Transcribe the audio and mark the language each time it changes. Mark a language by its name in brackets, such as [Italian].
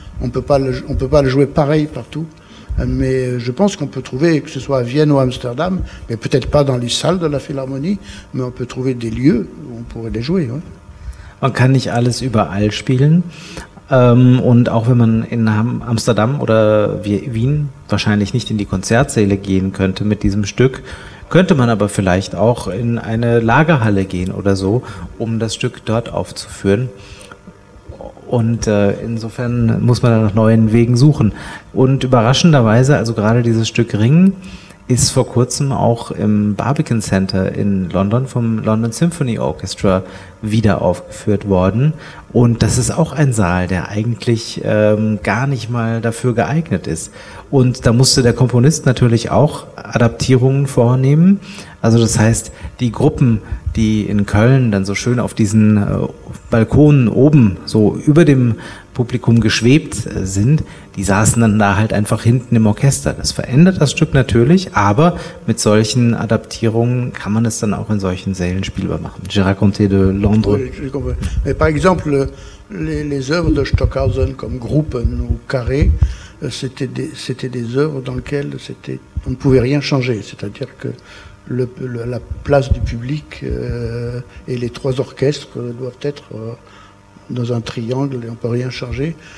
[French] On peut pas le jouer pareil partout, mais je pense qu'on peut trouver, que ce soit à Vienne ou à Amsterdam, mais peut-être pas dans les salles de la Philharmonie, mais on peut trouver des lieux où on pourrait les jouer. Ouais. [German] Man kann nicht alles überall spielen. Und auch wenn man in Amsterdam oder Wien wahrscheinlich nicht in die Konzertsäle gehen könnte mit diesem Stück, könnte man aber vielleicht auch in eine Lagerhalle gehen oder so, um das Stück dort aufzuführen. Und insofern muss man dann nach neuen Wegen suchen. Und überraschenderweise, also gerade dieses Stück Ring, ist vor kurzem auch im Barbican Center in London vom London Symphony Orchestra wieder aufgeführt worden. Und das ist auch ein Saal, der eigentlich gar nicht mal dafür geeignet ist. Und da musste der Komponist natürlich auch Adaptierungen vornehmen. Also das heißt, die Gruppen, die in Köln dann so schön auf diesen Balkonen oben so über dem Publikum geschwebt sind, die saßen dann da halt einfach hinten im Orchester. Das verändert das Stück natürlich, aber mit solchen Adaptierungen kann man es dann auch in solchen Sälen spielbar machen. [French] J'ai raconté de Londres. Oui, mais par exemple, les œuvres de Stockhausen comme Gruppen ou Carré, c'était des œuvres dans lesquelles on ne pouvait rien changer. C'est-à-dire que la place du public et les 3 orchestres doivent être dans un triangle et on ne peut rien changer.